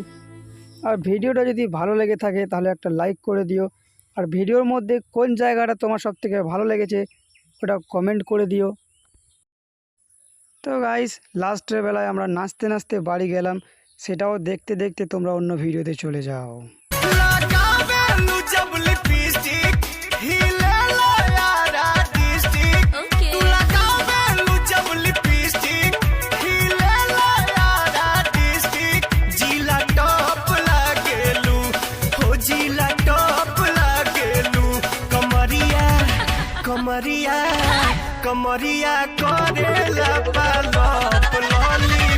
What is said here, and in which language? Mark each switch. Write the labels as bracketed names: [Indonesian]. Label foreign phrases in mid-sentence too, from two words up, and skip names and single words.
[Bangla] আর ভিডিওটা যদি ভালো লেগে থাকে তাহলে একটা লাইক করে দিও। আর ভিডিওর মধ্যে কোন জায়গাটা তোমার সব থেকে ভালো লেগেছে ওটা কমেন্ট করে দিও। তো গাইস লাস্টের বেলায় আমরা নাচতে নাচতে বাড়ি গেলাম, সেটাও দেখতে দেখতে তোমরা অন্য ভিডিওতে চলে যাও। [Bhojpuri] लगावेलू जब लिपस्टिक हिलेला यारा डिस्ट्रिक्ट तू लगावेलू जब लिपस्टिक हिलेला यारा डिस्ट्रिक्ट जिला टॉप लागेलू हो जिला टॉप लागेलू कमरिया कमरिया कमरिया करेला पालप लॉली